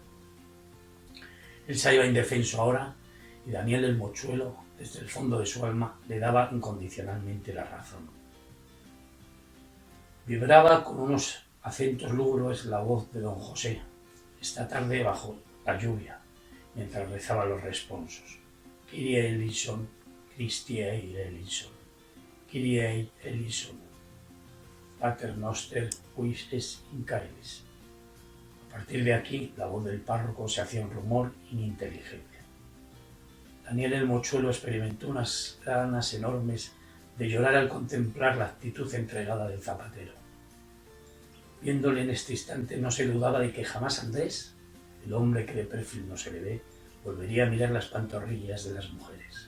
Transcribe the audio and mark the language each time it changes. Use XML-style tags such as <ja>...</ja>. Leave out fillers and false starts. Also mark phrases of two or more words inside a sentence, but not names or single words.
<es>Él se hallaba indefenso ahora y Daniel el mochuelo, desde el fondo de su alma, le daba incondicionalmente la razón. Vibraba con unos acentos lúgubres la voz de don José, esta tarde bajo la lluvia, mientras rezaba los responsos.</es> <la>Kyrie eleison, Christie eleison, Kyrie eleison, Pater noster, quis es in caelis.</la> <es>A partir de aquí, la voz del párroco se hacía un rumor ininteligible. Daniel el mochuelo experimentó unas ganas enormes de llorar al contemplar la actitud entregada del zapatero. Viéndole en este instante, no se dudaba de que jamás Andrés, el hombre que de perfil no se le ve, volvería a mirar las pantorrillas de las mujeres.</es>